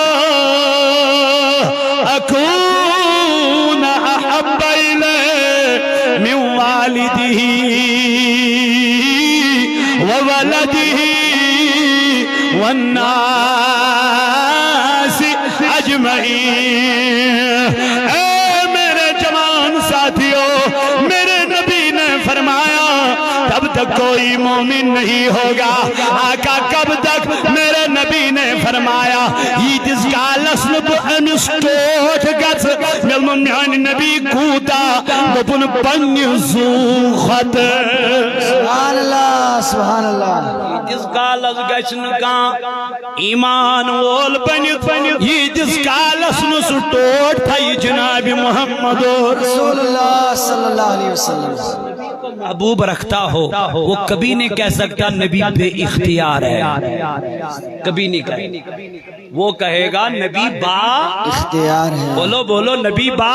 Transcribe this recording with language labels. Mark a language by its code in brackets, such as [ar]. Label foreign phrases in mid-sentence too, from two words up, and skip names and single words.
[ar] اکون احب الیہ من والدہ وولدہ والناس اجمعین. [ur] اے میرے جوان ساتھیوں، میرے نبی نے فرمایا تب تک کوئی مومن نہیں ہوگا. آقا کب تک؟ میرے نبی نے فرمایا [ks] ییتس کالس نب امس ٹوٹ گژھ ملم میانہ نبی کوتا دپن پنہ زوخت. [ar] سبحان اللہ سبحان اللہ. [ks] ییتس کالس گژھ نہ کانٛہہ ایمان وول بنتھ، ییتس کالس نہ سہ ٹوٹ تھایہِ جناب محمد [ar] رسول اللہ صلی اللہ علیہ وسلم. [ur] نبی کو محبوب رکھتا ہو وہ کبھی نہیں کہہ سکتا نبی بے اختیار ہے، کبھی نہیں کہے، وہ کہے گا نبی با اختیار ہے، بولو بولو نبی با